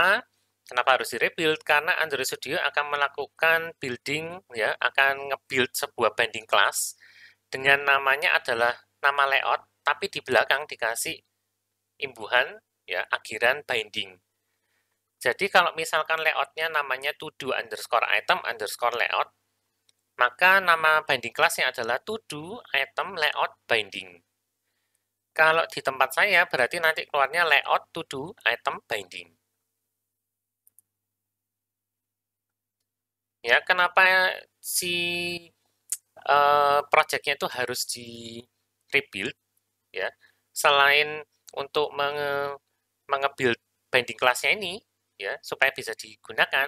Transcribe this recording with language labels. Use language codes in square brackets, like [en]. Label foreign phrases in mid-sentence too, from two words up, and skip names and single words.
[id] Kenapa harus di rebuild? Karena Android Studio akan melakukan building, ya, akan nge-build sebuah [en] binding class [id] dengan namanya adalah nama layout, tapi di belakang dikasih imbuhan, ya, akhiran binding. Jadi kalau misalkan layoutnya namanya [en] to-do underscore item underscore layout, [id] maka nama [en] binding classnya [id] adalah [en] to-do item layout binding. [id] Kalau di tempat saya berarti nanti keluarnya [en] layout to-do item binding. [id] Ya, kenapa si projectnya itu harus di rebuild ya? Selain untuk menge-build [en] binding classnya [id] ini ya supaya bisa digunakan.